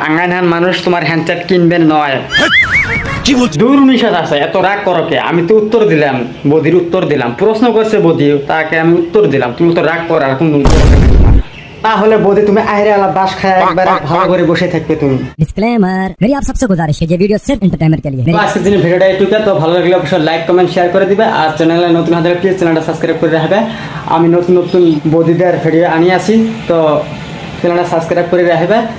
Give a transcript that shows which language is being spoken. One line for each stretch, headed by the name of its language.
Bangla: আঙ্গানহান মানুষ তোমার হ্যান্ডসেট কিনবে নয়। কি বলছিস? দূর নিষেধ আছে, এত রাগ করো কে? আমি তো উত্তর দিলাম, বৌদির উত্তর দিলাম। প্রশ্ন করছে বৌদি, তাকে আমি উত্তর দিলাম। তুমি তো রাগ করো, আর কোনো উত্তর দেবে না। তাহলে বৌদি তুমি আইরে আলা বাস খায় একবার ভালো করে বসে থাকবে তুমি।
Hindi: डिस्क्लेमर, मेरी आप सबसे गुजारिश है, ये वीडियो सिर्फ एंटरटेनमेंट के लिए है।
Bangla: আজকের দিনের ভিডিওটা এইটুকু। তো ভালো লাগলে অবশ্যই লাইক কমেন্ট শেয়ার করে দিবে। আর চ্যানেলে নতুন হলে প্লিজ চ্যানেলটা সাবস্ক্রাইব করে রাখবে। আমি নতুন নতুন বৌদিদের ভিডিও আনি আসি, তো চ্যানেলটা সাবস্ক্রাইব করে রাখবে।